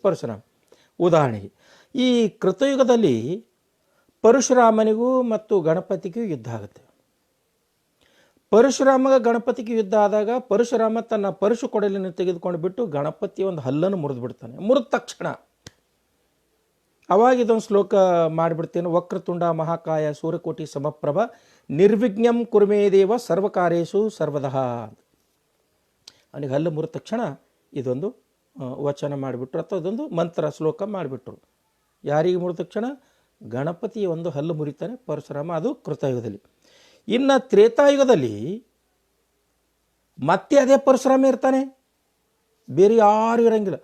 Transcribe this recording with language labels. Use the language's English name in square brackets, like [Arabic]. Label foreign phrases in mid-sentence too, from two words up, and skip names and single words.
[Kannada] ಪರಶುರಾಮ ಉದಾಹರಣೆಗೆ, ಈ ಕೃತಯುಗದಲ್ಲಿ ಪರಶುರಾಮನಿಗೂ ಮತ್ತು ಗಣಪತಿಗೂ ಯುದ್ಧ ಆಗುತ್ತೆ. ಪರಶುರಾಮಗ ಗಣಪತಿಗೆ ಯುದ್ಧ ಆದಾಗ ಪರಶುರಾಮ ತನ್ನ ಪರಶು ಕೊಡಲಿನ ತೆಗೆದುಕೊಂಡು ಬಿಟ್ಟು ಗಣಪತಿಯ ಒಂದು ಹಲ್ಲನ್ನು ಮುರಿದು ಬಿಡ್ತಾನೆ. ಮುರಿದ ತಕ್ಷಣ ಅವಾಗ ಇದೊಂದು ಶ್ಲೋಕ ಮಾಡಿಬಿಡ್ತೇನೆ. [Sanskrit] ವಕ್ರತುಂಡ ಮಹಾಕಾಯ ಸೂರ್ಯಕೋಟಿ ಸಮಪ್ರಭ ನಿರ್ವಿಘ್ನಂ ಕುರ್ಮೇ ದೇವ ಸರ್ವಕಾರ್ಯೇಷು ಸರ್ವದಃ. [Kannada] ಅವನಿಗೆ ಹಲ್ಲು ಮುರಿದ ತಕ್ಷಣ ಇದೊಂದು ವಚನ ಮಾಡಿಬಿಟ್ರು, ಅಥವಾ ಅದೊಂದು ಮಂತ್ರ ಶ್ಲೋಕ ಮಾಡಿಬಿಟ್ರು. ಯಾರಿಗೆ ಮುರಿದ ತಕ್ಷಣ? ಗಣಪತಿಯ ಒಂದು ಹಲ್ಲು ಮುರಿತಾನೆ ಪರಶುರಾಮ. ಅದು ಕೃತಯುಗದಲ್ಲಿ. ಇನ್ನು ತ್ರೇತಾಯುಗದಲ್ಲಿ ಮತ್ತೆ ಅದೇ ಪರಶುರಾಮ ಇರ್ತಾನೆ, ಬೇರೆ ಯಾರು ಇರಂಗಿಲ್ಲ.